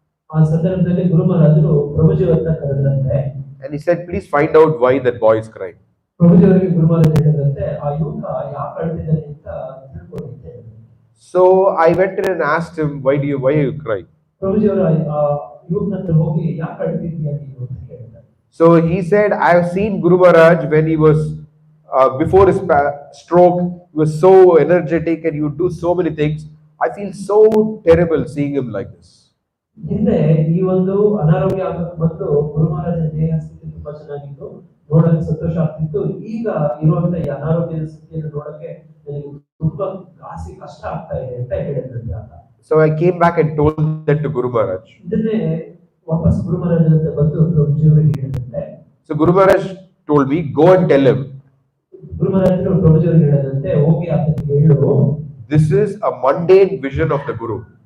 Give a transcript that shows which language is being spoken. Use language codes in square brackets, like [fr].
[kn] ಆ ಸಂದರ್ಭದಲ್ಲಿ ಗುರು ಮಹಾರಾಜರು ಪ್ರಭುಜಿಯವರನ್ನ ಕರೆದ್ರಂತೆ. [en] And he said, please find out why that boy is crying. [kn] ಪ್ರಭುಜಿಯವರಿಗೆ ಗುರು ಮಹಾರಾಜ್ ಹೇಳಿದ್ರಂತೆ, ಆ ಯುವಕ ಯಾಕೆ ಅಳ್ತಿದ್ದಾನೆ ಅಂತ ತಿಳ್ಕೊಂಡಿದ್ದೆ. [en] So I went in and asked him, why are you crying? [kn] ಪ್ರಭುಜಿಯವರು ಆ ಯುವಕನ ಹತ್ರ ಹೋಗಿ ಯಾಕೆ ಅಳ್ತಿದ್ದೀಯ ನೀನು ಅಂತ ಕೇಳಿದ್ದಾರೆ. [en] So he said, I have seen Guru Maharaj when he was before his stroke. He was so energetic and he would do so many things. I feel so terrible seeing him like this. [kn] ಹಿಂದೆ ಈ ಒಂದು ಅನಾರೋಗ್ಯ ಆಗಕ್ಕೆ ಬಂದು ಗುರು ಮಹಾರಾಜನ ದೇಹ ಸ್ಥಿತಿ ತುಂಬಾ ಚೆನ್ನಾಗಿತ್ತು, ನೋಡಕ್ಕೆ ಸಂತೋಷ ಆಗ್ತಿತ್ತು. ಈಗ ಇರುವಂತ ಈ ಅನಾರೋಗ್ಯದ ಸ್ಥಿತಿಯನ್ನು ನೋಡಕ್ಕೆ ನನಗೆ ತುಂಬಾ ಕಷ್ಟ ಆಗ್ತಾ ಇದೆ ಅಂತ ಹೇಳಿದ್ರಂತೆ ಆತ. [en] So I came back and told that to Guru Maharaj. [kn] ಇದನ್ನೇ ವಾಪಸ್ ಗುರು ಮಹಾರಾಜನ ಹತ್ರ ಬಂದು ಪ್ರಭುಜಿಯವರಿಗೆ ಹೇಳಿದಂತೆ. [en] So Guru Maharaj told me, go and tell him. [kn] ಗುರು ಮಹಾರಾಜರು ಪ್ರಭುಜಿಯವರಿಗೆ ಹೇಳಿದಂತೆ, ಹೋಗಿ ಆತನಿಗೆ ಹೇಳು, [en] this is a mundane vision of the Guru.